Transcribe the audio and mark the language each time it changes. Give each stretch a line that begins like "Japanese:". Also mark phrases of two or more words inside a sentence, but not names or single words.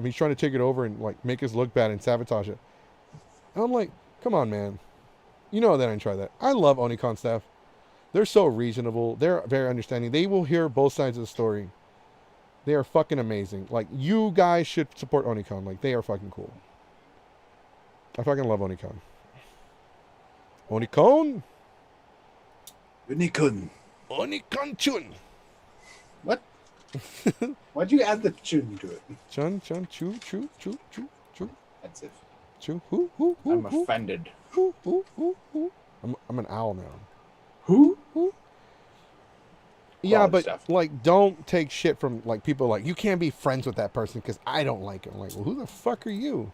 English: He's trying to take it over and like make us look bad and sabotage it. And I'm like, come on, man. You know that I didn't try that. I love Onicon staff. They're so reasonable. They're very understanding. They will hear both sides of the story. They are fucking amazing. Like, you guys should support Onicon. Like, they are fucking cool. I fucking love Onicon. Onicon? Unikun. Onicon chun. What? Why'd you add the chun to it? Chun, chun, chu, chu, chu, chu, chu, That's it. chu. I'm offended. Who? I'm an owl now. Who? Yeah, Quality but stuff. like, don't take shit from like people like you can't be friends with that person because I don't like him. Like, well, who the fuck are you?